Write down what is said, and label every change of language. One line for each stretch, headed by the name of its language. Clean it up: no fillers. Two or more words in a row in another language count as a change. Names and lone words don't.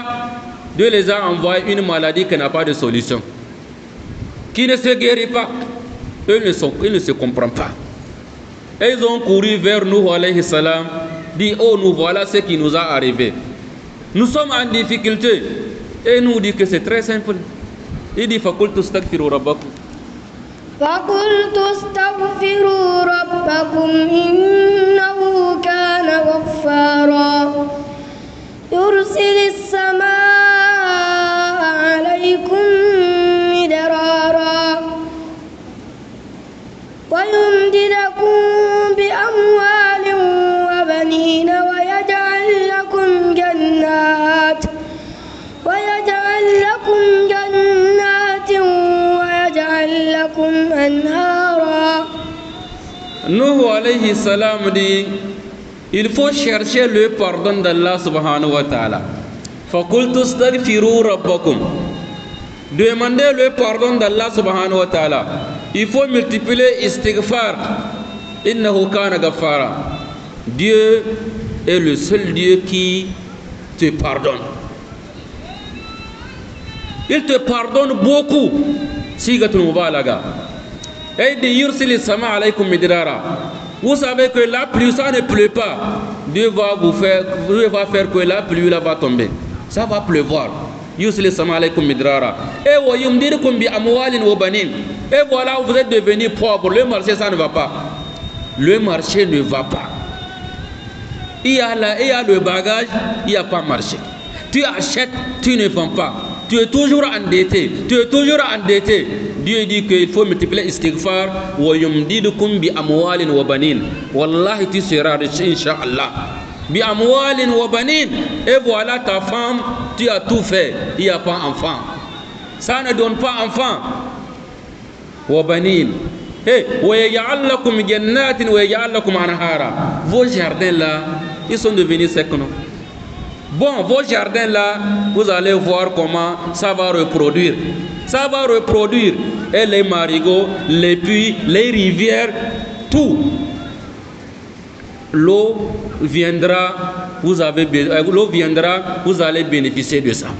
French: Dieu les a envoyé une maladie qui n'a pas de solution, qui ne se guérit pas. Ils ne se comprennent pas. Et ils ont couru vers nous,
Arabic: عليه السلام,
French: dit, oh, nous voilà ce qui nous a arrivé. Nous sommes en difficulté. Et nous dit que c'est très simple. Il dit,
Arabic: فَقُلْتُ اسْتَغْفِرُوا رَبَّكُمْ. فَقُلْتُ اسْتَغْفِرُوا رَبَّكُمْ إِنَّهُ كَانَ غَفَّارًا يُرْسِلِ السَّمَاءَ عَلَيْكُمْ مِدْرَارًا وَيُمْدِدْكُمْ بِأَمْوَالٍ وَبَنِينَ وَيَجْعَلْ لَكُمْ جَنَّاتٍ وَيَجْعَلْ لَكُمْ أَنْهَارًا.
French: Nuh
Arabic: عليه السلام
French: dit, il faut chercher le pardon d'Allah
Arabic: سبحانه وتعالى. فَقُلْتُ اسْتَغْفِرُوا رَبَّكُمْ.
French: Demandez le pardon d'Allah
Arabic: سبحانه وتعالى.
French: Il faut multiplier istighfar.
Arabic: إِنَّهُ كَانَ غَفَّارًا.
French: Dieu est le seul Dieu qui te pardonne. Il te pardonne beaucoup.
Arabic: صيغة المبالغة.
French: Et de
Arabic: يرسل السماء عليكم مدرارا.
French: Vous savez que la pluie, ça ne pleut pas. Dieu va faire que la pluie là va tomber. Ça va pleuvoir.
Arabic: يرسل السماء عليكم مدرارا. Et ويمددكم بأموال وبنين.
French: Et voilà, vous êtes devenus pauvres. Le marché, ça ne va pas. Le marché ne va pas. Il y a le bagage, il n'y a pas marché. Tu achètes, tu ne vends pas. Tu es toujours endetté. Tu es toujours endetté. Dieu dit qu'il faut multiplier istighfar.
Arabic: ويمددكم بأموال وبنين.
French: Wallahi, tu seras riche, Inch'Allah.
Arabic: بأموال وبنين.
French: Et voilà ta femme, tu as tout fait. Il n'y a pas enfant. Ça ne donne pas enfant.
Arabic: وبنين. ويجعل لكم جنات ويجعل لكم أنهارا.
French: Vos jardins là, ils sont devenus secs, non? Bon, vos jardins là, vous allez voir comment ça va reproduire. Ça va reproduire. Et les marigots, les puits, les rivières, tout. L'eau viendra, vous allez bénéficier de ça.